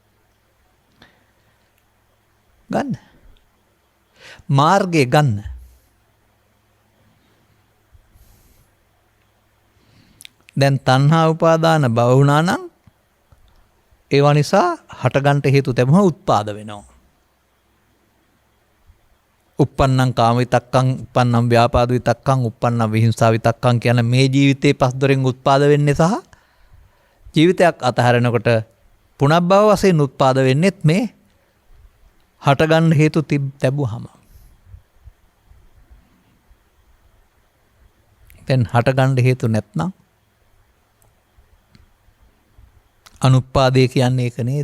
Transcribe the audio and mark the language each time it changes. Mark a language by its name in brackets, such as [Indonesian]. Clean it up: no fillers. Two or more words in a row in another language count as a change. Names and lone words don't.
[Sinhala] ගන්න. මාර්ගය ගන්න. දැන් තණ්හා උපාදාන භව වුණා නම් ඒවා නිසා හටගන්ට හේතු තැබුම උත්පාද වෙනවා. [Pali] uppannam කාම විතක්කං uppannam ව්‍යාපාද විතක්කං uppannam විහිංසා විතක්කං [Sinhala] කියන මේ ජීවිතේ පස් දොරෙන් උත්පාද වෙන්නේ සහ ජීවිතයක් අතහැරෙනකොට පුනබ්භව වශයෙන් උත්පාද වෙන්නේත් මේ හටගන්න හේතු තැබුවහම. දැන් හටගන්න හේතු නැත්නම් අනුත්පාදේ කියන්නේ ඒක නේද?